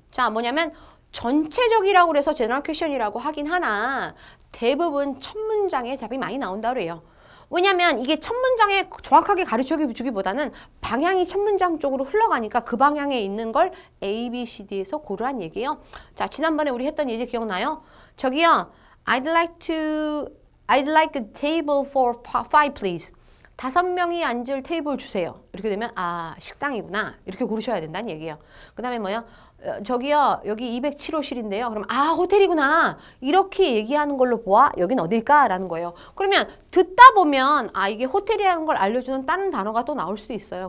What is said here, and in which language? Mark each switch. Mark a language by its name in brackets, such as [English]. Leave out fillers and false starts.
[Korean] 자, 뭐냐면 전체적이라고 그래서 General Question이라고 하긴 하나 대부분 첫 문장에 답이 많이 나온다 그래요. 왜냐면 이게 첫 문장에 정확하게 가르쳐주기보다는 방향이 첫 문장 쪽으로 흘러가니까 그 방향에 있는 걸 A, B, C, D에서 고르란 얘기예요. 자, 지난번에 우리 했던 예제 기억나요? 저기요, [English] I'd like a table for 5, please. [Korean] 5명이 앉을 테이블 주세요. 이렇게 되면 아, 식당이구나. 이렇게 고르셔야 된다는 얘기예요. 그 다음에 뭐요? 저기요, 여기 207호실인데요. 그럼 아, 호텔이구나. 이렇게 얘기하는 걸로 보아. 여긴 어딜까? 라는 거예요. 그러면 듣다 보면 아, 이게 호텔이라는 걸 알려주는 다른 단어가 또 나올 수도 있어요.